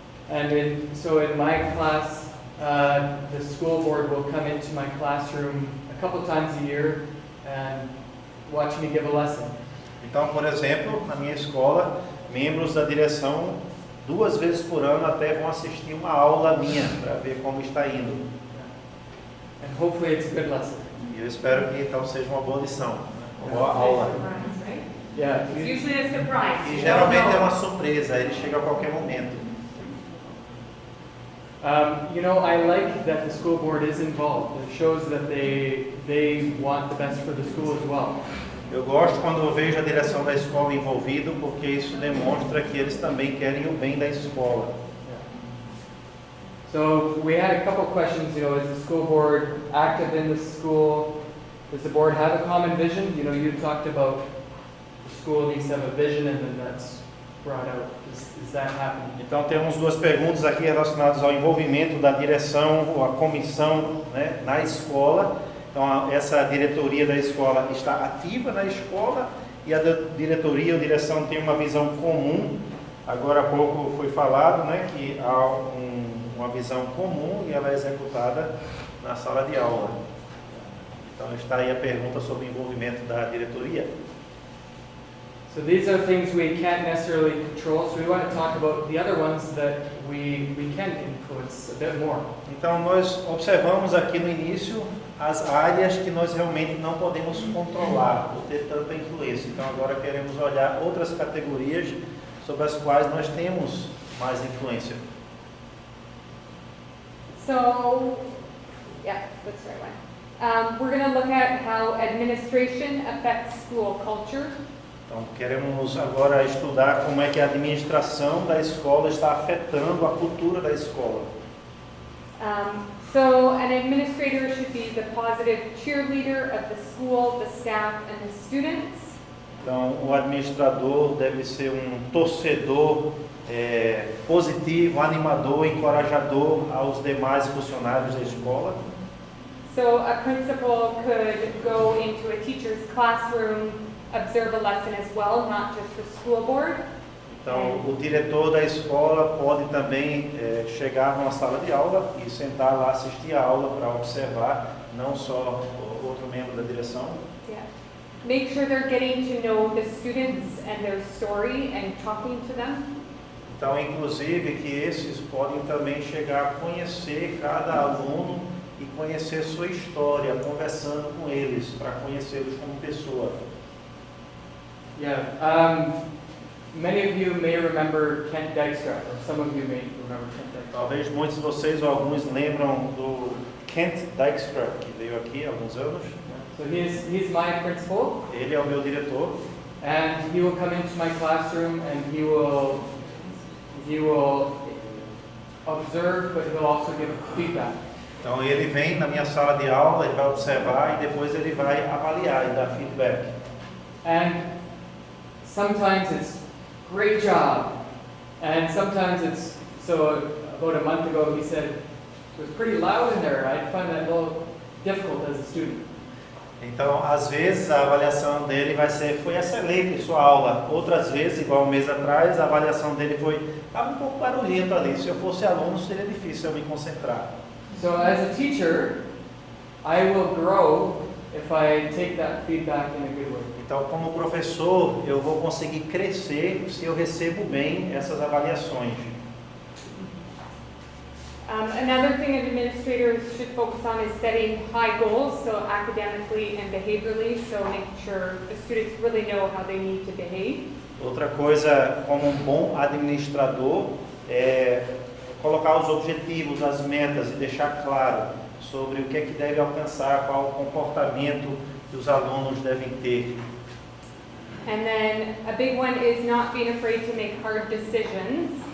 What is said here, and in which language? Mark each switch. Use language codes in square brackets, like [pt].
[en] And so in my class, the school board will come into my classroom a couple times a year and watch me give a lesson. [pt] Então, por exemplo, na minha escola, membros da direção 2 vezes por ano até vão assistir uma aula minha para ver como está indo. [en] And hopefully it's a good lesson. [pt] E eu espero que então seja uma boa lição, uma boa aula. [en] Yeah. It's usually a surprise. [pt] E geralmente é uma surpresa, ele chega a qualquer momento. [en] You know, I like that the school board is involved. It shows that they want the best for the school as well. [pt] Eu gosto quando eu vejo a direção da escola envolvida, porque isso demonstra que eles também querem o bem da escola. [en] So we had a couple questions, you know, is the school board active in the school? Does the board have a common vision? You know, you talked about the school needs to have a vision and then that's brought out. Is that happening? [pt] Então temos 2 perguntas aqui relacionadas ao envolvimento da direção ou a comissão, né, na escola. Então essa diretoria da escola está ativa na escola e a diretoria ou direção tem uma visão comum. Agora há pouco foi falado, né, que há uma visão comum e ela é executada na sala de aula. Então está aí a pergunta sobre o envolvimento da diretoria. [en] So these are things we can't necessarily control, so we want to talk about the other ones that we can influence a bit more. [pt] Então nós observamos aqui no início as áreas que nós realmente não podemos controlar ou ter tanta influência. Então agora queremos olhar outras categorias sobre as quais nós temos mais influência. [en] So, yeah, that's the right one. We're going to look at how administration affects school culture. [pt] Então queremos agora estudar como é que a administração da escola está afetando a cultura da escola. [en] So an administrator should be the positive cheerleader of the school, the staff, and the students. [pt] Então o administrador deve ser torcedor positivo, animador, encorajador aos demais funcionários da escola. [en] So a principal could go into a teacher's classroom, observe a lesson as well, not just the school board. [pt] Então, o diretor da escola pode também chegar numa sala de aula e sentar lá, assistir a aula para observar, não só o outro membro da direção. [en] Yeah. Make sure they're getting to know the students and their story and talking to them. [pt] Então, inclusive, que esses podem também chegar a conhecer cada aluno e conhecer sua história, conversando com eles, para conhecê-los como pessoa. [en] Yeah. Many of you may remember Kent Dykstra, or some of you may remember Kent Dykstra. [pt] Talvez muitos de vocês ou alguns lembram do Kent Dykstra, que veio aqui há alguns anos. [en] So he's my principal, [pt] Ele é o meu diretor. [en] and he will come into my classroom and he will observe, but he'll also give feedback. [pt] Então ele vem na minha sala de aula, ele vai observar e depois ele vai avaliar e dar feedback. [en] And sometimes it's great job, and sometimes it's, so about a month ago he said it was pretty loud in there. I find that a little difficult as a student. [pt] Então, às vezes a avaliação dele vai ser, foi excelente sua aula. Outras vezes, igual um mês atrás, a avaliação dele foi, estava um pouco barulhento ali. Se eu fosse aluno, seria difícil eu me concentrar. [en] So as a teacher, I will grow if I take that feedback in a good way. [pt] Então, como professor, eu vou conseguir crescer se eu recebo bem essas avaliações. [en] Another thing administrators should focus on is setting high goals, so academically and behaviorally, so making sure the students really know how they need to behave. [pt] Outra coisa, como um bom administrador, é colocar os objetivos, as metas e deixar claro sobre o que é que deve alcançar, qual o comportamento que os alunos devem ter. [en] And then a big one is not being afraid to make hard decisions.